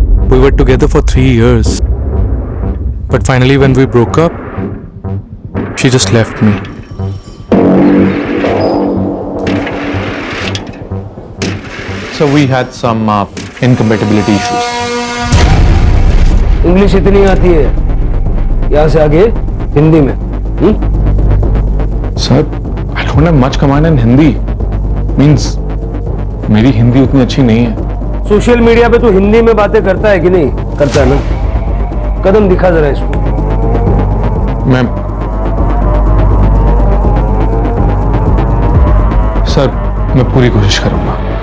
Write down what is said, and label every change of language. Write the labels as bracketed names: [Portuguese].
[English] We were together for 3 years. But finally when we broke up, she just left me. So we had some incompatibility issues. [Hindi] English इतनी आती है, यहाँ से आगे हिंदी में। [English] Sir, I don't have much command in Hindi. [Hindi] Means मेरी हिंदी उतनी अच्छी नहीं है। सोशल मीडिया पे तो हिंदी में बातें करता है कि नहीं? करता है ना? कदम दिखा जरा इसको। सर, मैं पूरी कोशिश करूंगा।